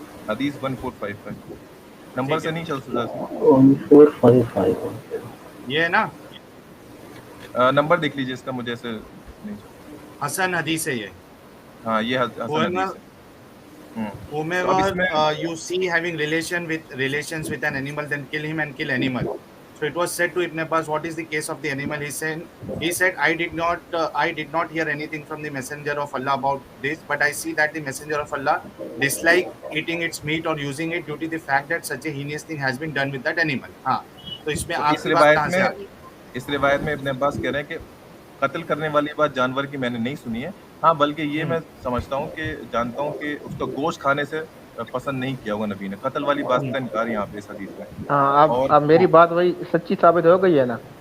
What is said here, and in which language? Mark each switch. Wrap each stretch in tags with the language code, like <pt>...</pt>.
<ur>حدیث 1455 نمبر سے نہیں چل سکتا اس میں. 1455 یہ ہے نا نمبر دیکھ لیجیے اس کا, مجھے ایسے نہیں چل. حسن حدیث ہے یہ. ہاں یہ حسن حدیث ہے. تو اب اس میں</ur> <en>Whomever you see having relations with an animal, then kill him and kill animal. So it was said to Ibn Abbas, what is the case of the animal? He said, I did not hear anything from the Messenger of Allah about this, but I see that the Messenger of Allah dislike eating its meat or using it due to the fact that such a heinous thing has been done with that animal.</en> <ur>ہاں تو اس میں تو آپ کی بات کہاں سے آ گئی؟ اس روایت میں ابن عباس کہہ رہے ہیں کہ قتل کرنے والی بات جانور کی میں نے نہیں سنی ہے. ہاں بلکہ یہ میں سمجھتا ہوں کہ جانتا ہوں کہ اس کا گوشت کھانے سے پسند نہیں کیا ہوگا نبی نے. قتل والی بات کا انکار یہاں پہ اس حدیث میں. ہاں اب میری بات وہی سچی ثابت ہو گئی ہے نا.</ur>